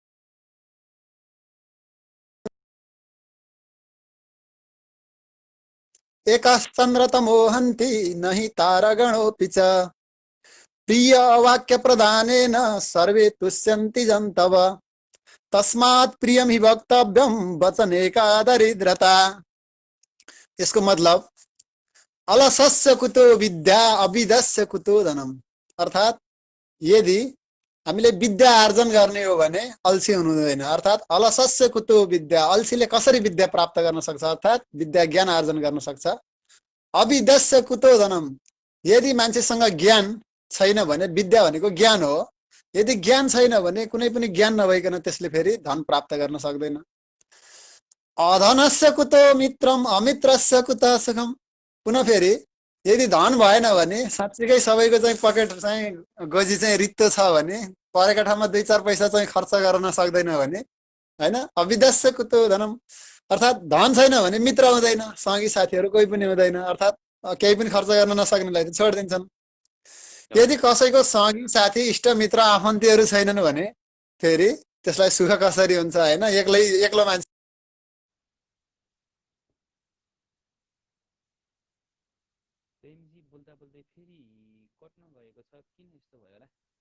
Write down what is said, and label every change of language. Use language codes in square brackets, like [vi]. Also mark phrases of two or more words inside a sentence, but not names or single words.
[sa] एकश्चन्द्रतमो हन्ति न हि तारगणोऽपि च प्रिय वाक्य प्रदानेन सर्वे तुष्यन्ति जन्तव तस्मात् प्रियम ही वक्तव्यम वचने का दरिद्रता। [hi] इसको मतलब [sa] अलसस्य कुतो विद्या अविदस्य कुतो धनम, [ne] अर्थात यदि हामीले विद्या आर्जन गर्ने हो भने अल्छी हुनु हुँदैन। [sa] अर्थात् अलसस्य कुतो विद्या, [ne] अल्छीले कसरी विद्या प्राप्त गर्न सक्छ, अर्थात् विद्या ज्ञान आर्जन गर्न सक्छ। [sa] अविद्यस्य कुतो धनम, [ne] यदि मान्छेसँग ज्ञान छैन भने, विद्या भनेको ज्ञान हो, यदि ज्ञान छैन भने कुनै पनि ज्ञान नभइकन त्यसले फेरि धन प्राप्त गर्न सक्दैन। [sa] अधनस्य कुतो मित्रम अमित्रस्य कुतः सुखम, [ne] पुनः फेरि यदि धन भएन भने, साँच्चीकै सबैको चाहिँ पकेट चाहिँ गोजी चाहिँ रित्तो छ भने, परेका ठाउँमा 2-4 पैसा चाहिँ खर्च गर्न सक्दैन भने, हैन, [sa] अविद्यस्य कुतो धनम, [ne] अर्थात् धन छैन भने मित्र हुँदैन, सँगी साथीहरू कोही पनि हुँदैन। अर्थात् केही पनि खर्च गर्न नसक्नेलाई त छोडिदिन्छन्। यदि कसैको सँगी साथी इष्टमित्र आफन्तीहरू छैनन् भने फेरि त्यसलाई सुख कसरी हुन्छ, हैन, एक्लो मान्छे। प्रेमजी बोल्दा बोल्दै फेरि कट्न गएको छ, किन यस्तो भयो होला?